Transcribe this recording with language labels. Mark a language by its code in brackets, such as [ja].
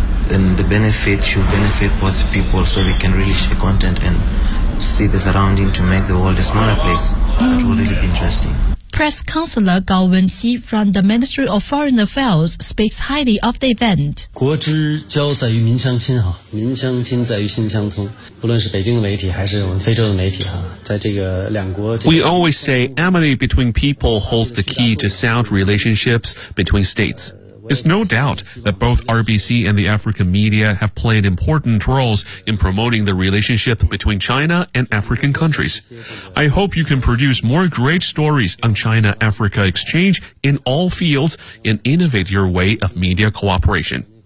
[en] And the benefit should benefit both people so they can really share content and see the surrounding to make the world a smaller place. That will really be interesting. Press Counselor Gao Wenqi from the Ministry of Foreign Affairs speaks highly of the event. [zh] 国之交在于民相亲，民相亲在于心相通。不论是北京的媒体还是我们非洲的媒体，在这个两国这个 [en] We always say amity between people holds the key to sound relationships between states. It's no doubt that both RBC and the African media have played important roles in promoting the relationship between China and African countries. I hope you can produce more great stories on China-Africa exchange in all fields and innovate your way of media cooperation.